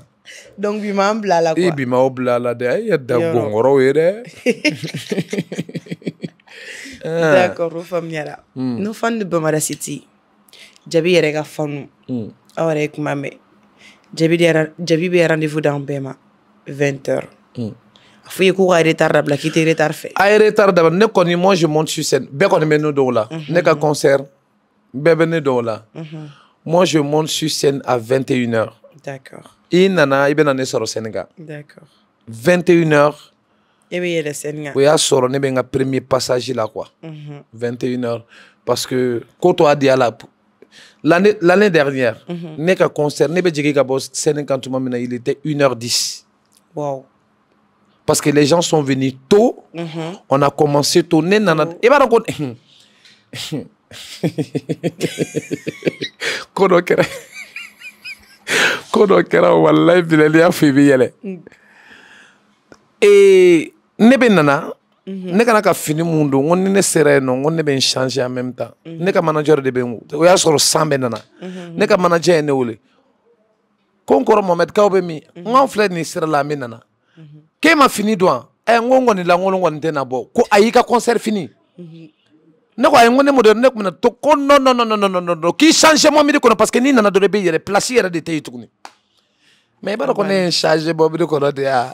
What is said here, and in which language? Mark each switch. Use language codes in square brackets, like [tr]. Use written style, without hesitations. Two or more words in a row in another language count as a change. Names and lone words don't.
[bm] donc bi m'an bila la quoi bi m'aw bila la dɛ a ye da gɔnkɔrɔw ye dɛ d'accord o faamuyara [fr] nos fans de [bm] Bambara City Jabi yɛrɛ ka fanu aw yɛrɛ ye kuma mɛn Jabi bɛ rendez-vous d'an bɛɛ ma 20h a fɔ i ye k'u ka retard dabila k'i tɛ retard fɛ a ye retard dabila ne kɔni [fr] moi je monte sur scène [bm] bɛɛ kɔni bɛ ne dɔw la ne ka concert bɛɛ bɛ ne dɔw la [fr] moi je monte sur scène à 21h d'accord [bm] i nana i bɛna ne sɔrɔ scène kan [fr] d'accord 21h [bm] e bɛ yɛlɛ scène kan o y'a sɔrɔ ne bɛ n ka [fr] premier passage [bm] la quoi 21h [fr] parce que [bm] ko tɔ a diya la [fr] l'année dernière [bm] ne ka concert ne bɛ jigin ka bɔ scène kan tuma min na [fr] il était 1h10 [en] wow [fr] parce que les gens sont venus tôt on a commencé tôt [bm] ne nana i b'a dɔn ko ko dɔ kɛra walayi bilali y'a fɔ i bɛ yɛlɛ ne bɛ nana ne kana ka fini mun don n ko ni ne sera yen nɔ n ko ne bɛ n changer [fr] en même temps [bm] ne ka manager de bɛ n o y'a sɔrɔ san bɛ nana ne ka manager ye ne wele ko n kɔrɔ Mohamed k'aw bɛ min n k'anw filɛ nin sira la an bɛ nana k'e ma fini don wa n ko n kɔni la n ko n kɔni tɛ na bɔ ko ayi ka concert fini ne ko ayi n ko ne mɔden ne tun bɛ na to ko non k'i changer mobili kɔnɔ [fr] parce que [bm] n'i nana dɔrɔn i bɛ yɛlɛ place yɛrɛ de tɛ yen tuguni mais i b'a dɔn ko ne ye n changer mobili kɔnɔ de ya